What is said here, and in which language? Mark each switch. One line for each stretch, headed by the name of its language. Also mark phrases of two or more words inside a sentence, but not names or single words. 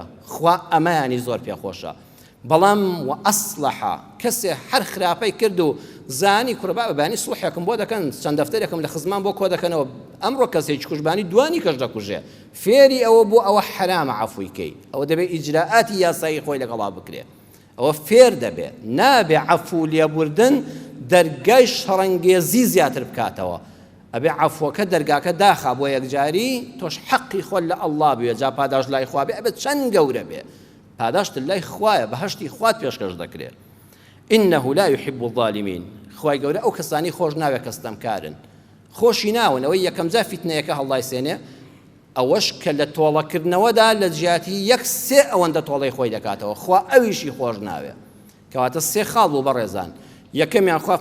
Central Kurdish: خوا ئەمەیانی زۆر پێخۆشە. بەڵام و ئەسلەحە کەسێ هەر خراپەی کرد و زانی کوڕبا بەبانی سوڵحێکم بۆ دەکەن، چەند دەفتەرێکم لە خزمان بۆ کۆ دەکەنەوە، ئەمڕۆ کەسێکی کوژبانی دوانی کەش دەکوژێ، فێری ئەوە بۆ ئەوە حرامە عەفویکەی، ئەوە دەبێت ئیجراءاتی یاسایی خۆی لەگەڵا بکرێ، ئەوە فێر دەبێ، نابێ عەفو لێبوردن دەرگای شەڕەنگێزی زیاتر بکاتەوە، ئەبێ عەفوەکە دەرگاکە داخا بۆ یەکجاری تۆش حەقی خۆت لە ئەڵڵا بوێ جا پاداش لای خوا بێ ئەبێت چەند گەورە بێ پاداشت لای خوایە بەهەشتی خوات پێشکەش دەکرێت
Arabic: إنه لا يحب الظالمين
Central Kurdish: خوای گەورە ئەو کەسانی خۆش ناوێ کەستەمکارن خۆشی ناون ئەوەی یەکەم جا فیتنەیەکە هەڵای سێنێ ئەوەش کە لە تۆڵەکردنەوەدا لە جیاتی یەک سێ ئەوەندە تۆڵەی خۆی دەکاتەوە خوا ئەویشی خۆش ناوێ کەواتە سێ خاڵ بوو بەڕێزان یەکەمیان خوا